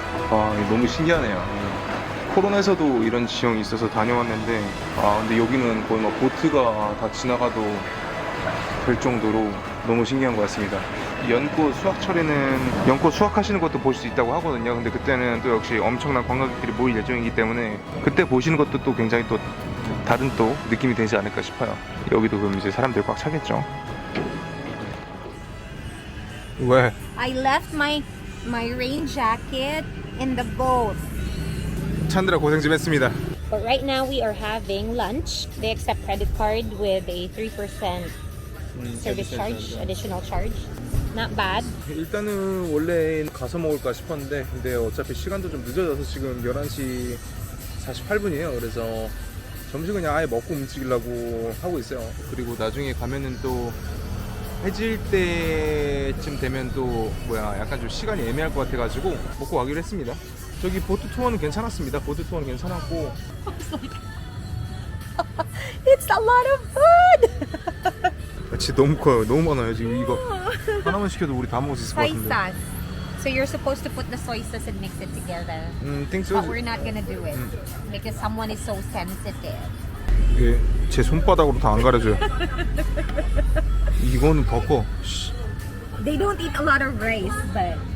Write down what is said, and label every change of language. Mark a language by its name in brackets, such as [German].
[Korean] 와, 이거 너무 신기하네요. 코로나에서도 이런 지형이 있어서 다녀왔는데, 근데 여기는 거의 막 보트가 다 지나가도 될 정도로 너무 신기한 것 같습니다. 연꽃 수확철에는 연꽃 수확하시는 것도 볼 수 있다고 하거든요. 근데 그때는 또 역시 엄청난 관광객들이 모일 예정이기 때문에 그때 보시는 것도 또 굉장히 또 다른 또 느낌이 되지 않을까 싶어요. 여기도 그럼 이제 사람들이 꽉 차겠죠. 왜? [English] I left my rain jacket in the boat. [Korean] 찬드라 고생 좀 했습니다. [English] But right now we are having lunch. They accept credit card with a 3% service charge, additional charge. Not bad. [Korean] 일단은 원래 가서 먹을까 싶었는데 근데 어차피 시간도 좀 늦어져서 지금 11시 48분이에요. 그래서 점심 그냥 아예 먹고 움직이려고 하고 있어요. 그리고 나중에 가면은 또 해질 때쯤 되면 또 약간 좀 시간이 애매할 것 같아가지고 먹고 가기로 했습니다. 저기 보트 투어는 괜찮았습니다. 보트 투어는 괜찮았고 [English] It's a lot of food. [Korean] 진짜 너무 커요. 너무 많아요. 지금 이거 하나만 시켜도 우리 다 먹을 수 있을 것 같은데. Paisas. [English] So you're supposed to put the soy sauce and mix it together. think so. But we're not gonna do it because someone is so sensitive. [Korean] 이게 제 손바닥으로 다 안 가려져요. 이거는 버거. [English] They don't eat a lot of rice, but